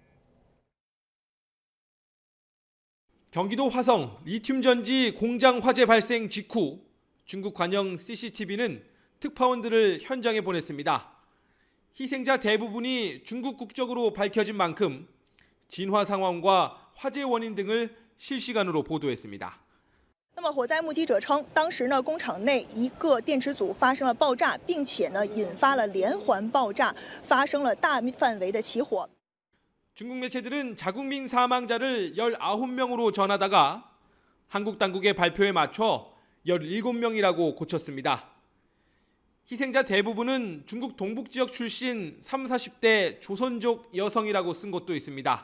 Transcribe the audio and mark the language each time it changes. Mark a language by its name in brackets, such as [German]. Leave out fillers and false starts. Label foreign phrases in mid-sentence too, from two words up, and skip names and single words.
[Korean] 경기도 화성 리튬전지 공장 화재 발생 직후 중국 관영 CCTV는 특파원들을 현장에 보냈습니다. 희생자 대부분이 중국 국적으로 밝혀진 만큼 진화 상황과 화재 원인 등을 실시간으로 보도했습니다. [Chinese] 那么火灾目击者称，当时呢工厂内一个电池组发生了爆炸，并且呢引发了连环爆炸，发生了大范围的起火。 [Korean] 중국 매체들은 자국민 사망자를 19명으로 전하다가 한국 당국의 발표에 맞춰 17명이라고 고쳤습니다. 희생자 대부분은 중국 동북 지역 출신 30, 40대 조선족 여성이라고 쓴 곳도 있습니다.